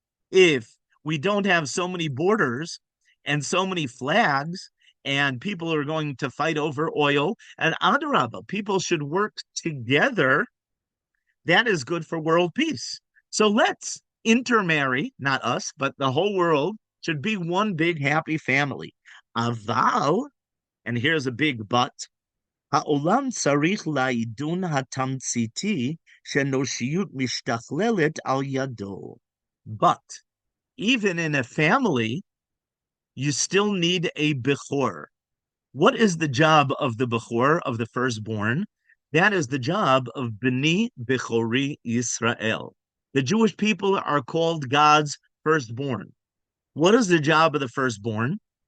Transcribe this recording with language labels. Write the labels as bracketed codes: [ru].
[en] If we don't have so many borders and so many flags, and people are going to fight over oil, and adarabah, people should work together, that is good for world peace. So let's intermarry, not us, but the whole world should be one big happy family. [he] Aval, [en] and here's a big but, [he] העולם צריך לעידון התמציתי שאנושיות משתכללת על ידו. [en] But even in a family, you still need a Bechor. What is the job of the Bechor, of the firstborn? That is the job of [he] B'ni Bechori Yisrael. [en] The Jewish people are called God's firstborn. What is the job of the firstborn?